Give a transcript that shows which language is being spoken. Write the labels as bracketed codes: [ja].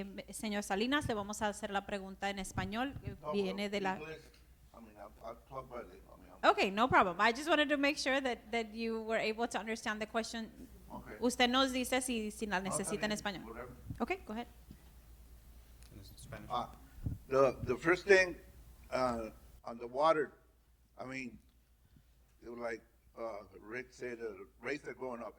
[es] Señor Salinas, le vamos a hacer la pregunta en español. Viene de la... [en] I'll talk about it. Okay, no problem. I just wanted to make sure that you were able to understand the question. Okay. [es] Usted nos dice si la necesita en español. [en] Whatever. Okay, go ahead. Spanish. The first thing on the water, I mean, it was like Rick said, the rates are going up.